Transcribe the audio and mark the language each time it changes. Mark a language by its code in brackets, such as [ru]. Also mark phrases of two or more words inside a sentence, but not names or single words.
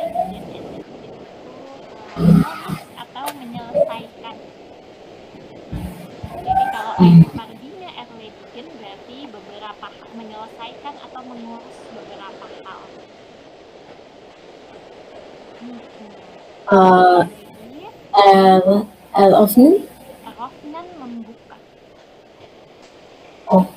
[id] Atau menyelesaikan. Jadi kalau [de] ein paar Dinge erledigen [id] berarti beberapa menyelesaikan atau mengurus beberapa hal. [de] Eröffnen [id] membuka. Oh.